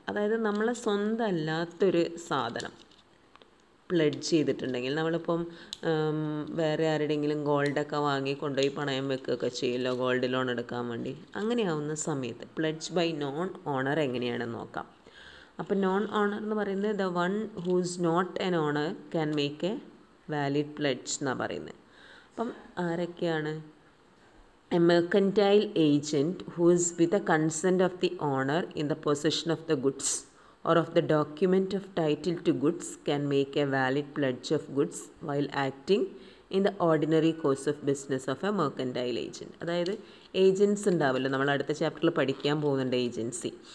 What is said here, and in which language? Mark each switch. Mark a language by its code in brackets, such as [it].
[ml] അതായത് നമ്മളെ സ്വന്തം അല്ലാത്തൊരു സാധനം പ്ലെഡ്ജ് ചെയ്തിട്ടുണ്ടെങ്കിൽ, നമ്മളിപ്പം വേറെ ആരുടെയെങ്കിലും ഗോൾഡൊക്കെ വാങ്ങി കൊണ്ടുപോയി പണയം വെക്കുകയൊക്കെ ചെയ്യുമല്ലോ, ഗോൾഡ് ലോൺ എടുക്കാൻ വേണ്ടി. അങ്ങനെയാവുന്ന സമയത്ത് പ്ലെഡ്ജ് ബൈ നോൺ ഓണർ എങ്ങനെയാണെന്ന് നോക്കാം. അപ്പം നോൺ ഓണർ എന്ന് പറയുന്നത് [en] the one who's not an owner can make a valid pledge [ml] എന്നാണ് പറയുന്നത്. അപ്പം ആരൊക്കെയാണ്? [en] A mercantile agent who is with the consent of the owner in the position of the goods or of the document of title to goods can make a valid pledge of goods while acting in the ordinary course of business of a mercantile agent. [ml] അതായത് agents ഉണ്ടാവുമല്ലോ, നമ്മൾ അടുത്ത ചാപ്റ്ററിൽ പഠിക്കാൻ പോകുന്നുണ്ട് agency.